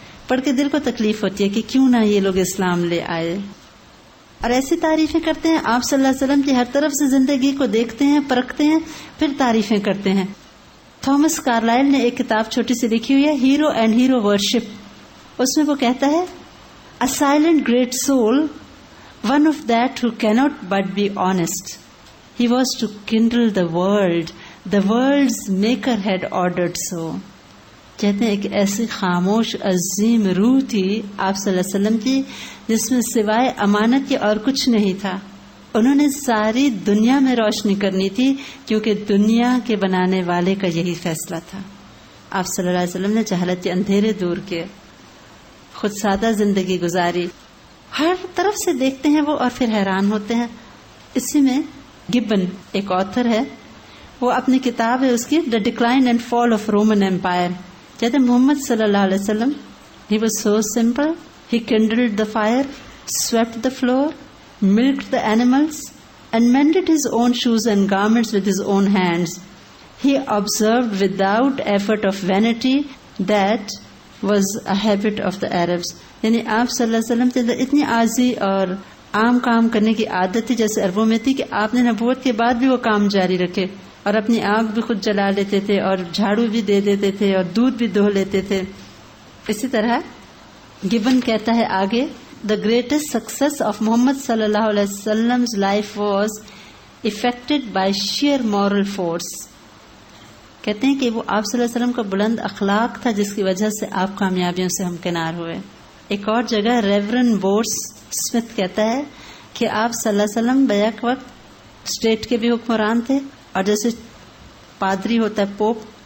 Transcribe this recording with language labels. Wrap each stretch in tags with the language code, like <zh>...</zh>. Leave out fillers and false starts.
<ur>پڑھ کے دل کو تکلیف ہوتی ہے کہ کیوں نہ یہ لوگ اسلام لے آئے. اور ایسی تعریفیں کرتے ہیں آپ صلی اللہ علیہ وسلم کی، ہر طرف سے زندگی کو دیکھتے ہیں، پرکھتے ہیں، پھر تعریفیں کرتے ہیں. تھامس کارلائل نے ایک کتاب چھوٹی سی لکھی ہوئی ہے، ہیرو اینڈ ہیرو ورشپ. اس میں وہ کہتا ہے</ur> <en>A silent great soul, one of that who cannot but be honest. He was to kindle the world. The world's maker had ordered so.</en> <ur>کہتے ہیں ایک ایسی خاموش عظیم روح تھی آپ صلی اللہ علیہ وسلم کی جس میں سوائے امانت کے اور کچھ نہیں تھا. انہوں نے ساری دنیا میں روشنی کرنی تھی کیونکہ دنیا کے بنانے والے کا یہی فیصلہ تھا. آپ صلی اللہ علیہ وسلم نے جہالت کے اندھیرے دور کیے، خود سادہ زندگی گزاری. ہر طرف سے دیکھتے ہیں وہ اور پھر حیران ہوتے ہیں. اسی میں گبن ایک آتھر ہے، وہ اپنی کتاب ہے اس کی the decline and fall of Roman empire. کہتے ہیں محمد صلی اللہ علیہ وسلم</ur> <en>he was so simple, he kindled the fire, swept the floor, milked the animals and mended his own shoes and garments with his own hands. He observed without effort of vanity that was a habit of the Arabs.</en> <ur>یعنی آپ صلی اللہ علیہ وسلم کے اندر اتنی عاجزی اور عام کام کرنے کی عادت تھی جیسے عربوں میں تھی کہ آپ نے نبوت کے بعد بھی وہ کام جاری رکھے اور اپنی آنکھ بھی خود جلا لیتے تھے اور جھاڑو بھی دے دیتے تھے اور دودھ بھی دہو لیتے تھے. اسی طرح گبن کہتا ہے آگے</ur> <en>the greatest success of Muhammad صلی اللہ علیہ وسلم's life was effected by sheer moral force.</en> <ur>کہتے ہیں کہ وہ آپ صلی اللہ علیہ وسلم کا بلند اخلاق تھا جس کی وجہ سے آپ کامیابیوں سے ہمکنار ہوئے. ایک اور جگہ ریورن بورس اسمتھ کہتا ہے کہ آپ صلی اللہ علیہ وسلم بیک وقت اسٹیٹ کے بھی حکمران تھے اور جیسے پادری ہوتا ہے پوپ</ur>